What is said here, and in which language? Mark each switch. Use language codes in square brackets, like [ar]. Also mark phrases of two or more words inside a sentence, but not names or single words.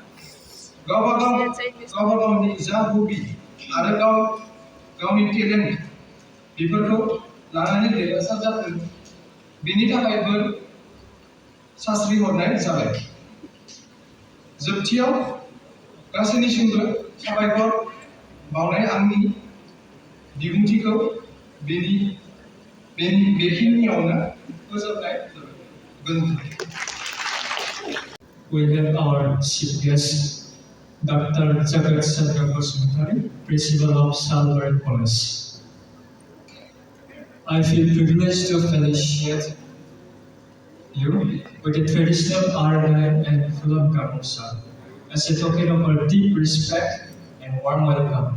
[brx] गावनि जा हबि आरो गावनि टेलेन्ट बेफोरखौ लानानै देरहासार जाथों बेनि थाखाय बोर सास्रि हरनाय जाबाय। जोबथियाव गासैनिसिमबो साबायखर बावनाय आंनि बिबुंथिखौ बेखिनियावनो फोजोबनाय जाबाय। गोजोन्थों। [en] We have our chief guest, Dr. Jagat Chandra Basumatari, Principal of Salvary College. I feel privileged to felicitate you with the traditional Arnai and Fulam Gamusa as a token of our deep respect and warm welcome.